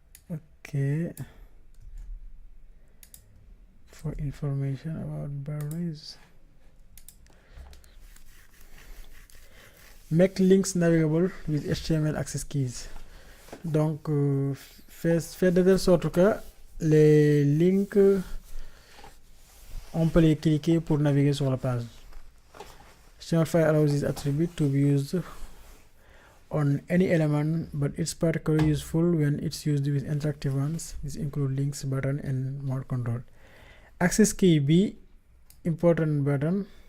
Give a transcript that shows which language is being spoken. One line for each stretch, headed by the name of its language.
English: Okay. For information about batteries. Make links navigable with HTML access keys.
French: Donc, fait de telle sorte que les links, on peut les cliquer pour naviguer sur la page.
English: HTML file allows this attribute to be used on any element, but it's particularly useful when it's used with interactive ones. This includes links, button, and more control. Access key B, important button.